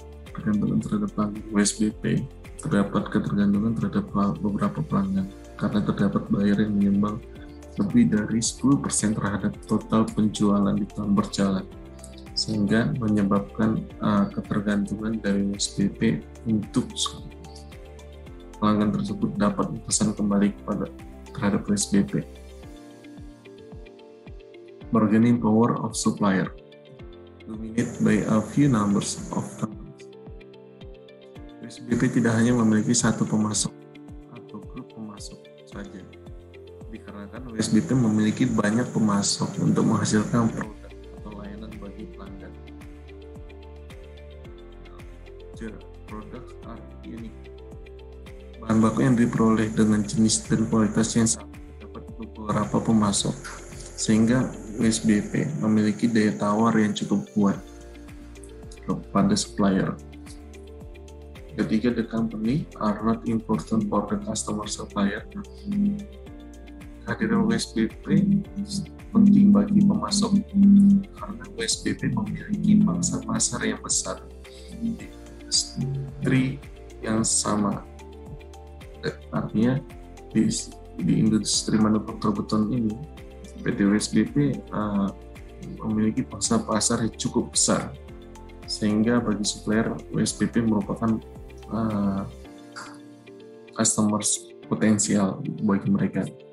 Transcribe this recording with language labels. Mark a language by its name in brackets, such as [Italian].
[Indonesian] Ketergantungan terhadap pelanggan WSBP, terdapat ketergantungan terhadap beberapa pelanggan karena terdapat buyer yang menyumbang lebih dari 10% terhadap total penjualan di tahun berjalan, sehingga menyebabkan ketergantungan dari WSBP untuk pelanggan tersebut dapat memesan kembali terhadap WSBP. [English] Bargaining power of supplier, dominated by a few numbers of companies. [Indonesian] USBP tidak hanya memiliki satu pemasok atau grup pemasok saja, dikarenakan USBP memiliki banyak pemasok untuk menghasilkan produk atau layanan bagi pelanggan. [English] The products are unique. [Indonesian] Bahan baku yang diperoleh dengan jenis dan kualitas yang sama dapat beberapa pemasok, sehingga USBP memiliki daya tawar yang cukup kuat kepada supplier. Ketiga, [English] the company are not important for the customer supplier. [Indonesian] Kehadiran USBP penting bagi pemasok karena USBP memiliki pangsa pasar yang besar di industri yang sama. Artinya di industri manufaktur beton ini PT USBP memiliki pangsa pasar yang cukup besar, sehingga bagi supplier USBP merupakan customers potensial bagi mereka.